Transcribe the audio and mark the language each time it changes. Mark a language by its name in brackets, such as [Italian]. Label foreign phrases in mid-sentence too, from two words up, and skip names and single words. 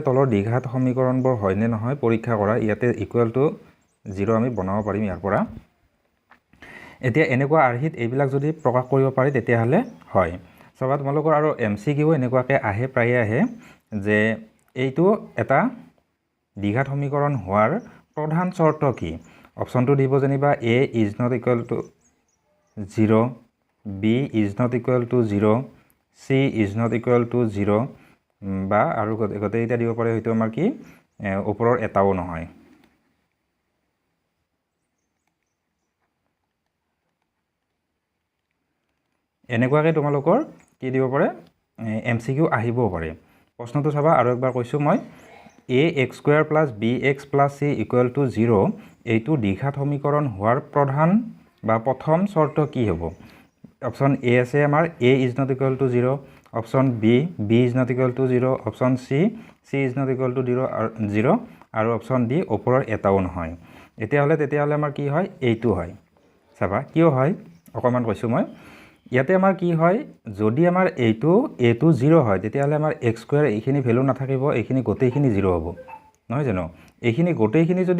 [Assamese] তলৰ দ্বিঘাত সমীকৰণবোৰ হয়নে নহয় পৰীক্ষা কৰা ইয়াতে [English] equal to [Assamese] 0 আমি বনাব পাৰিম ইয়াৰ পৰা এতিয়া এনেকুৱা আৰ্হিত এইবিলাক যদি প্ৰকাশ কৰিব পাৰি তেতিয়াহলে হয় সবা তোমালোকৰ আৰু এমসিকিউ এনেকুৱাকে আহে প্ৰায় আহে যে এইটো এটা দ্বিঘাত সমীকৰণ হোৱাৰ প্ৰধান চৰ্ত কি অপচনটো দিব যেনিবা [English] a is not equal to 0 b is not equal to 0 c is not equal to 0 [Assamese] বা আৰু গতে এটা দিব পাৰে হয়তো আমাৰ কি ওপৰৰ এটাও নহয় এনেকুৱাকে তোমালোকৰ কি দিব পাৰে এমসিকিউ আহিবও পাৰে প্ৰশ্নটো চাবা আৰু একবাৰ কৈছো মই ax² + bx + c = 0 এইটো দ্বিঘাত সমীকৰণ হোৱাৰ প্ৰধান বা প্ৰথম চৰ্ত কি হ'ব অপচন এ আছে আমাৰ [English] a is not equal to 0 [Assamese] অপচন [English] b is not equal to 0 [Assamese] অপচন [English] c is not equal to 0 [Assamese] আৰু অপচন d ওপৰৰ এটাও নহয় তেতিয়াহলে আমাৰ কি হয় এইটো হয় চাবা কিয় হয় অকমান কৈছো মই ইয়াতে আমাৰ কি হয় যদি আমাৰ এইটো a2 0 হয় তেতিয়াহলে আমাৰ x² এইখিনি ভ্যালু নাথাকিব এইখিনি গোটেইখিনি 0 হ'ব নহয় জানো এইখিনি গোটেইখিনি যদি